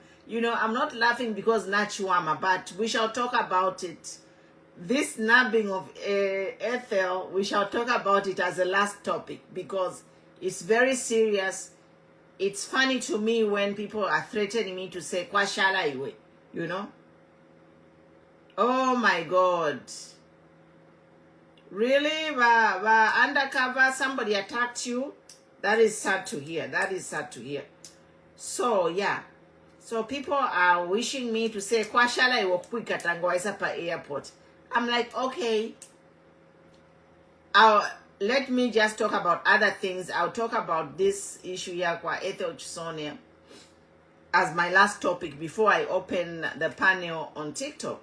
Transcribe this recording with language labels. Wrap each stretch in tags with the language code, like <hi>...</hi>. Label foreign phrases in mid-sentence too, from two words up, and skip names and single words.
<en>You know, I'm not laughing because Nachuama, but we shall talk about it. This nabbing of Ethel, we shall talk about it as a last topic because it's very serious. It's funny to me when people are threatening me to say,</en> <bem>"Kwa shala iwe,"</bem> <en>you know? Oh my God. Really? Undercover, somebody attacked you? That is sad to hear. That is sad to hear. So, yeah. So people are wishing me to say,</en> <bem>"Kwa shala iwe</bem> <en>quick at</en> <bem>Angoisapa airport."</bem> <en>I'm like, okay. Let me just talk about other things. I'll talk about this issue here, kwa Ethel Chisono, as my last topic before I open the panel on TikTok.</en>